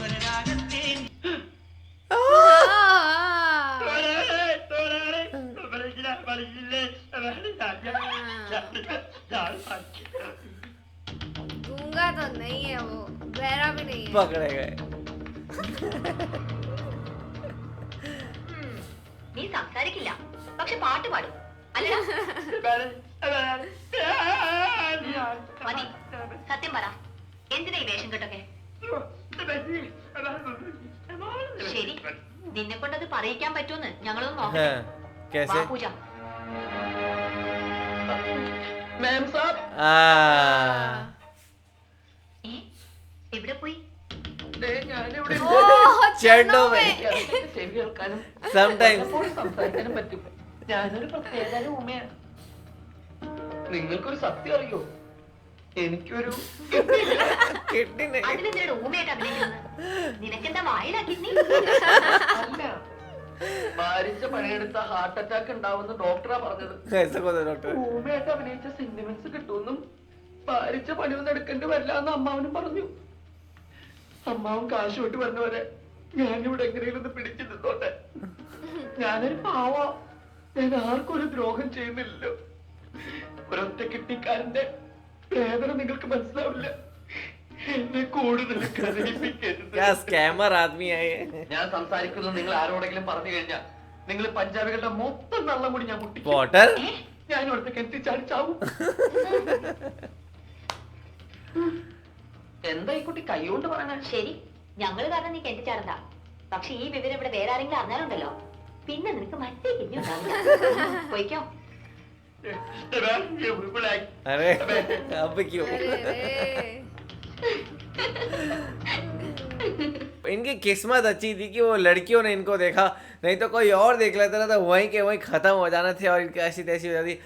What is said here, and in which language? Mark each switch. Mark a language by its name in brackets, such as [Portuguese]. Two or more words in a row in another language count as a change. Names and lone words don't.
[Hindi] गूंगा तो नहीं है वो, बहरा भी नहीं है। पकड़े गए। [Malayalam] നീ സംസാരിക്കില്ല, പക്ഷെ പാട്ട് പാടും അല്ലടാ. മതി, സത്യം പറ, എന്തിനാ ഈ വേഷം കെട്ടൊക്കെ? ശരി, നിന്നെ കൊണ്ടത് പറയിക്കാൻ പറ്റുമെന്ന് ഞങ്ങളൊന്ന് നോക്കാം. [Hindi] हाँ, कैसे? [Malayalam] പൂജ. മാം സാബ്, ഏ, എവിടെ പോയി? ഞാനിവിടെ [Hindi] ओह चरणों चरणों में। में। [Malayalam] ചെവി കേൾക്കാനും [English] Sometimes. [Malayalam] ചിലപ്പോൾ സംസാരിക്കാനും പറ്റും. ഞാനൊരു പ്രത്യേക ഊമയാണ്. നിങ്ങൾക്കൊരു സത്യം അറിയോ? എനിക്കൊരു [Hindi] किडनी नहीं। [Malayalam] അതിനെന്തിനാണ് ഊമയായിട്ട് അഭിനയിക്കുന്നത്? നിനക്കെന്താ വായിലാക്കി നീ? അല്ല, ഭാരിച്ച പണിയെടുത്ത ഹാർട്ട് അറ്റാക്ക് ഉണ്ടാവുന്ന ഡോക്ടറാ പറഞ്ഞത്. [Hindi] ऐसा कौन है डॉक्टर? [Malayalam] ഊമയായിട്ട് അഭിനയിച്ച സെന്റിമെന്റ്സ് കിട്ടുമെന്നും ഭാരിച്ച പണിയൊന്നും എടുക്കേണ്ടി വരില്ല എന്ന് അമ്മാവനും പറഞ്ഞു. അമ്മാവൻ കാശ് വിട്ട് വരുന്നവരെ ഞാനിവിടെ എങ്ങനെയും ഒന്ന് പിടിച്ചു നിന്നോട്ടെ. ഞാനൊരു പാവ, ഞാൻ ആർക്കും ഒരു ദ്രോഹം ചെയ്യുന്നില്ലല്ലോ. ഒരൊറ്റ കിട്ടിക്കാരന്റെ വേദന നിങ്ങൾക്ക് മനസ്സിലാവില്ല. എന്നെ കൂടുതൽ കരയിപ്പിക്കരുത്. [Hindi] क्या स्कैमर आदमी है ये? [Malayalam] ഞാൻ സംസാരിക്കുന്നത് നിങ്ങൾ ആരോടെങ്കിലും പറഞ്ഞു കഴിഞ്ഞാൽ നിങ്ങൾ പഞ്ചാബികളുടെ മൊത്തം വെള്ളം കൂടി ഞാൻ മുട്ടിക്കും. [Hindi] बॉटल? [Malayalam] ഞാൻ ഇവിടുത്തെ കിണറ്റി ചാടിച്ചാവും. എന്താ ഈ കുട്ടി കൈകൊണ്ട് പറയണ? ശരി, ഞങ്ങള് കാരണം നീ കെട്ടിച്ചാടണ്ട. പക്ഷെ ഈ വിവരം ഇവിടെ വേറെ ആരെങ്കിലും അറിഞ്ഞാലുണ്ടല്ലോ, പിന്നെ നിനക്ക് മറ്റേ കിഡ്നി ഉണ്ടാവില്ല. പോയിക്കോ. [Hindi] अरे अब क्यों? अरे इनकी किस्मत अच्छी थी कि वो लड़कियों ने इनको देखा, नहीं तो कोई और देख लेता ना तो वहीं के वहीं खत्म हो जाना थे और इनकी ऐसी तैसी हो जाती।